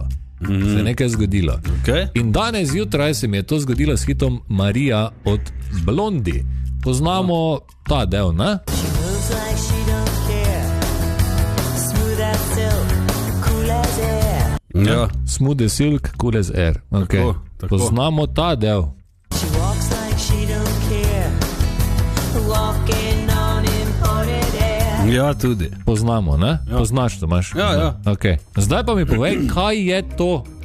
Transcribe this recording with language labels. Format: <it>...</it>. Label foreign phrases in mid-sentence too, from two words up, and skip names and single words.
<sl>Se je nekaj zgodilo. Okay. In danes zjutraj se mi je to zgodilo s hitom Marija od Blondi. Poznamo ta del, ne? Ja.</sl> <en>Smooth as silk, cool as air.</en> <sl>Okay. Tako. Poznamo ta del. Ja, tudi. Poznamo, ne? Ja. Poznaš, Tomaš? Ja. Okay. Zdaj pa mi povej, kaj je to?</sl>